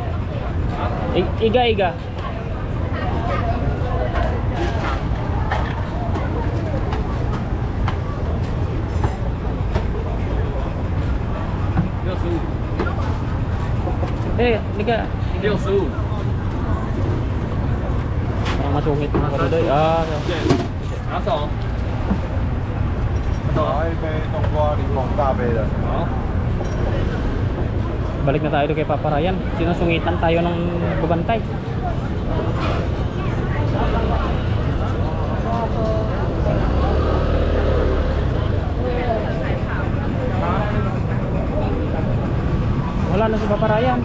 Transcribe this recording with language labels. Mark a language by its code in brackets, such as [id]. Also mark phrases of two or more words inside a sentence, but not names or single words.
[tl] Iga. Liga. 65。 Parang masungit mga kadudoy. Ah, [zh] 拿手。拿一杯冬瓜柠檬大杯的。好。 [tl] balik na tayo doon kay Papa Ryan. Sinusungitan tayo ng babantay. Wala na si Papa Ryan.